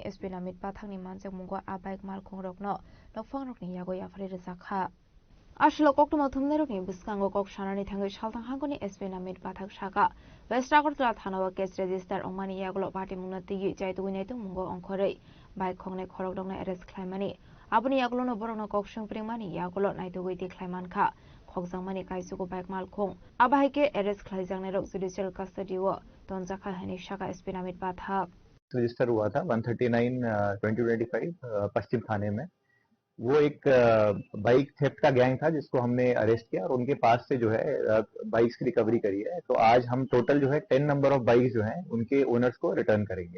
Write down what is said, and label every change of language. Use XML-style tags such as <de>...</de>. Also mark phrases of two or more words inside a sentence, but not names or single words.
<trp>SP namit pathangni manjak mungo abaik malkhong rokno nokphang rokni yago yafari rejakha Ashlo koktoma thumne rokni biskango kok sanani thangai salthang hangkoni SP namit pathak saka West Agartala thanawa</trp> <en>case register</en> <trp>ongmani yaglo party mungna tigi jaitugui naitung mungo ongkhorei bike khongnai khorokdokna arrest khlaimani Abuni yaglono borokno kok sungpringmani yaglo naitugui tikhlaiman kha khokjangmani kaisugo bike malkhong abahaike arrest khlaijangnai rok</trp> <en>judicial custody</en> <trp>o tonjakha hani shaka SP namit pathak</trp> <hi>रजिस्टर हुआ था 139/2025 पश्चिम थाने में। वो एक</hi> <en>bike theft</en> <hi>का गैंग था जिसको हमने अरेस्ट किया और उनके पास से जो है बाइक्स की रिकवरी करी है। तो आज हम टोटल जो है 10</hi> <en>number of bikes</en> <hi>जो हैं उनके ओनर्स को रिटर्न करेंगे।</hi>